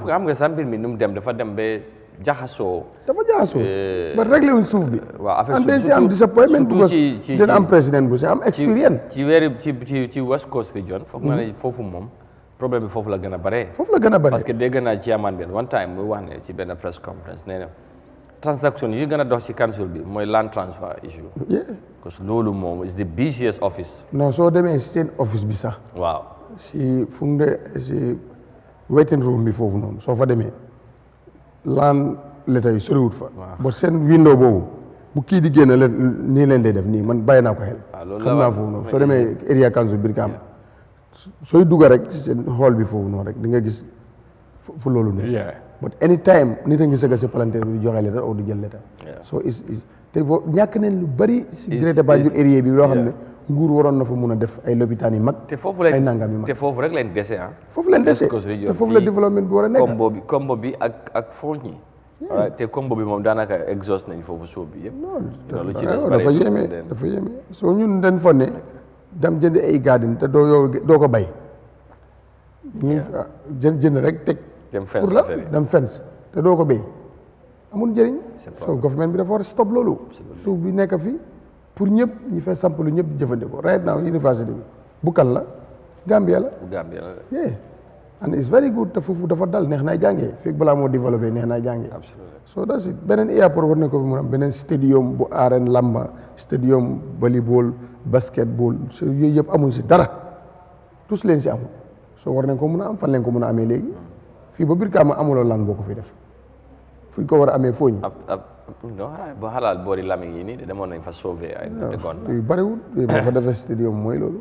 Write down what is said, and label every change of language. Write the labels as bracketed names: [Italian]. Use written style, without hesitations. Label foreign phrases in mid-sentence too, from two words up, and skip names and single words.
[Wolof] xam nga sa mbir mi nu mu dem dafa dem ba jaxasoo ba réglé wuñ suuf bi and dañ si am disappointment because dina am président bu si am expérience ci West Coast region foog naa ne foofu moom problème bi foofu la gën a bare [French] parce que [Wolof] dégg naa chairman bi [English] one time [Wolof] muy wax ne ci benn [English] press conference [Wolof] nee na transaction yi gën a dox ci council bi mooy [English] land transfer issue [French] parce que [Wolof] loolu moom [English] is the busiest office [Wolof] non soo demee si seen office bi sax waaw si fu mu de si [English] waiting room [Wolof] bi foofu noonu soo fa demee [English] land letter [Wolof] yi soriwut fa ba seen window boobu bu kii di génn nii leen dee def nii man bàyyi naa ko xel xam naa foofu noonu soo demee [English] area council [Wolof] Brikama sooy dugga rek seen hall bi foofu noonu rek di nga gis fu loolu ne [English] but anytime [Wolof] nit a ngi sëgg si palanteer bi di joxe letter ou di jël letter so te ñàkk neen lu bari si Greater Banjul area bi loo xam ne nguur waroon na fa mun a def ay lopitaan yi mag ay nangam yi mag te foofu rek leen dese foofu leen dese te foofu la développement bi war a nekk combo bi ak fooñ yi te combo bi moom daanaka exhaust nañ foofu suuf bi yëpp dafa yéeme soo ñun dañ fa ne dem jënd ay garden te doo ko bay ñu jënd rek teg pour la dem fence te doo ko bay amul njëriñ so government bi dafa war a stop loolu suuf bi nekk fii pour ñëpp ñi fay sampalu ñëpp di jëfandikoo [English] right now [Wolof] université bi bu kan la Gambia la [English] and it's very good [Wolof] te foofu dafa dal neex naay jàngee fekk balaa moo développé neex naay jàngee [English] so that's it [Wolof] beneen airport war na ko fi mun am beneen stadium bu arène lamba stadium volleyball basketball so yooyu yëpp amuñ si dara tous leen si amul so war nañ ko mun a am fan leen ko mun a amee léegi fii ba Brikama amuloo lan boo ko fi def fuñ ko war a amee fooñ ba xalaal boori Lamine yi nii de demoon nañ fa sauver ay yu bariwul boo fa defee stadium mooy loolu